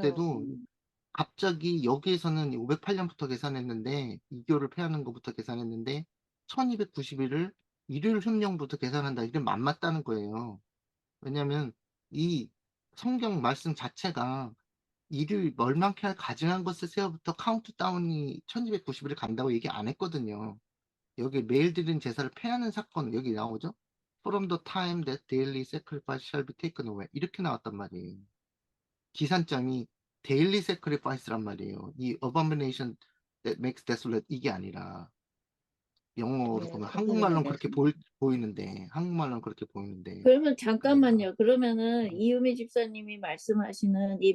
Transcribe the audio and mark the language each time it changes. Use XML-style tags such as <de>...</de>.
<ko>때도 갑자기 여기에서는 508년부터 계산했는데, 이교를 폐하는 것부터 계산했는데, 1291을 일요일 협령부터 계산한다. 이게 안 맞다는 거예요. 왜냐면, 이 성경 말씀 자체가 이를 멸망케 할 가증한 것을 세어부터 카운트다운이 1290일 간다고 얘기 안 했거든요. 여기 매일 드린 제사를 폐하는 사건 여기 나오죠?</ko> <en>From the time that daily sacrifice shall be taken away</en> <ko>이렇게 나왔단 말이에요. 기산점이 daily sacrifice란 말이에요. 이</ko> <en>abomination that makes desolate</en> <ko>이게 아니라 영어로 네. 보면 한국말로는 예. 그렇게 보이는데 한국말로는 그렇게 보이는데 그러면 잠깐만요. 그러면은 음, 이유미 집사님이 말씀하시는 이</ko>